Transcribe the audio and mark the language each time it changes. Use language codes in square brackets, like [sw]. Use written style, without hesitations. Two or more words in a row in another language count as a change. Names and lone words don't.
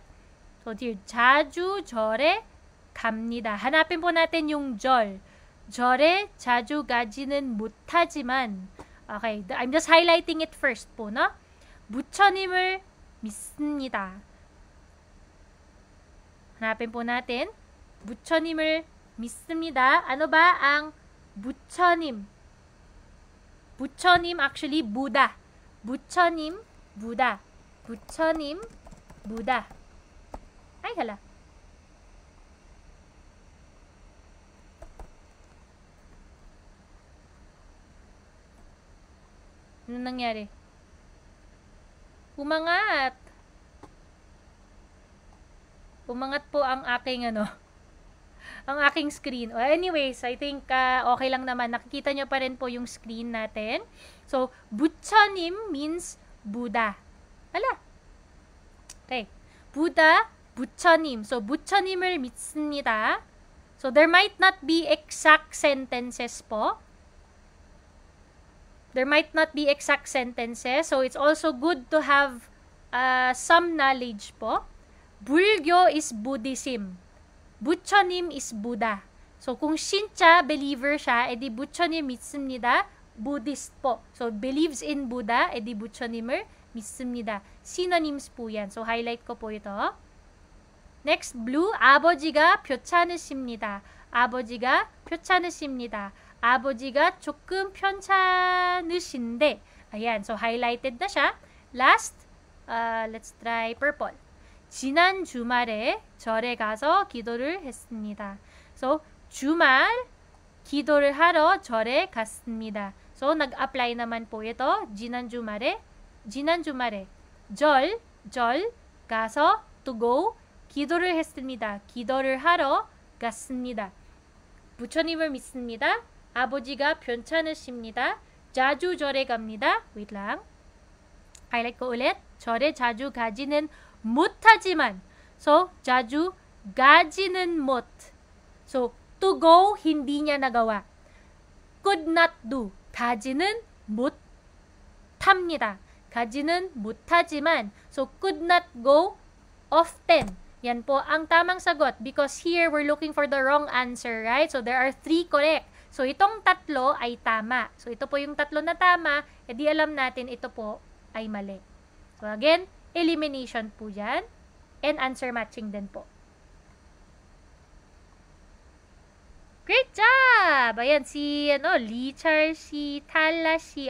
[en] So, dear, [ko] 자주 절에 갑니다. [tl] hanapin po natin yung 절. [ko] 절에 자주 가지는 못하지만, [en] okay, I'm just highlighting it first po, no? [ko] 부처님을 믿습니다. [tl] hanapin po natin, [ko] 부처님을 믿습니다. [tl] Ano ba ang 부처님? 부처님, [en] actually, Buddha. [ko] 부처님, Buddha. 부처님, [en] Buddha. [tl] Ay, hala. Ano nangyari? Umangat. Umangat po ang aking ang aking screen. [en] Anyways, I think [tl] okay lang naman. Nakikita nyo pa rin po yung screen natin. [en] So, 부처님 means Buddha. Hala. Okay. Buddha, [ko] 부처님. So, 부처님을 믿습니다. [en] So, there might not be exact sentences po. There might not be exact sentences. So, it's also good to have some knowledge po. Bulgyo is Buddhism. 부처님 is Buddha. So, [tl] kung Shincha, believer siya, edi [ko] 부처님 믿습니다. [en] Buddhist po. So, believes in Buddha, [ko] edi 부처님을 믿습니다. [tl] Synonyms po yan. So, highlight ko po ito. [en] Next, blue. [ko] 아버지가 편찮으십니다. 아버지가 편찮으십니다. 아버지가 조금 편찮으신데. [tl] Ayan. So, highlighted na siya. [en] Last, let's try purple. [ko] 지난 주말에 절에 가서 기도를 했습니다. So, 주말, 기도를 하러 절에 갔습니다. [tl] So, nag-apply naman po ito. [ko] 지난 주말에, 절, 가서, [en] to go, [ko] 기도를 했습니다. 기도를 하러 갔습니다. 부처님을 믿습니다. 아버지가 편찮으십니다. 자주 절에 갑니다. [tl] Wait lang. Highlight ko ulit. [ko] 절에 자주 가지는 못하지만. So, 자주 가지는 못. [en] So, to go, [tl] hindi niya nagawa. [en] Could not do. [ko] 가지는 못합니다. 가지는 못하지만. [en] So, could not go often. [tl] Yan po ang tamang sagot [en] because here we're looking for the wrong answer, right? So, there are 3 correct. So, [tl] itong 3 ay tama. So, ito po yung 3 na tama, edi alam natin ito po ay mali. [en] So, again, elimination [tl] po yan [en] and answer matching [tl] din po. [en] Great job! [tl] Ayan, si, Lee Charcy, Talashi.